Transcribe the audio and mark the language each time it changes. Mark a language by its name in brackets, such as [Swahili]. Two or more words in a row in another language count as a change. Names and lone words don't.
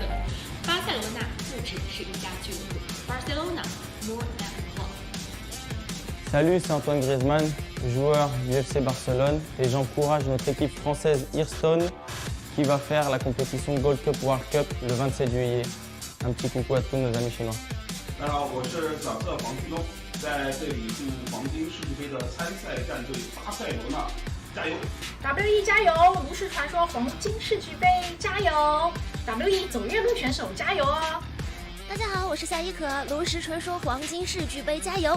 [Chinese] 巴塞罗那不只是一家俱乐部 ， [English] Barcelona more than a club. [French] Salut, c'est Antoine Griezmann, joueur du FC Barcelone, et j'encourage notre équipe française Hearthstone qui va faire la compétition Gold Cup World Cup le 27 juillet. Un petit coucou à tous nos amis chinois. [Chinese] 大家好，我是角色黄旭东。在这里祝黄金世俱杯的参赛战队巴塞罗那加油！WE 加油！炉石传说黄金世俱杯加油 ！WE 走月路选手加油哦！大家好，我是夏一可，炉石传说黄金世俱杯加油！